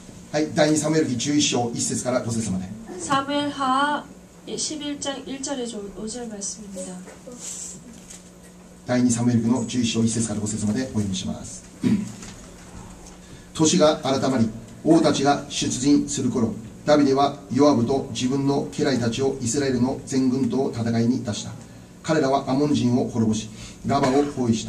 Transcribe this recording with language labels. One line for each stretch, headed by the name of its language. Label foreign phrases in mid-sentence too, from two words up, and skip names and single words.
Japanese: はい、第2サムエル記11章1節から5節まで。
Korean: 사무엘하 11장 1절에서 5절 말씀입니다.
Japanese: 第2サムエル記の11章1節から5節までお読みします。年が改まり、王たちが出陣する頃、ダビデはヨアブと自分の家来たちをイスラエルの全軍と戦いに出した。彼らはアモン人を滅ぼし、ラバを包囲した。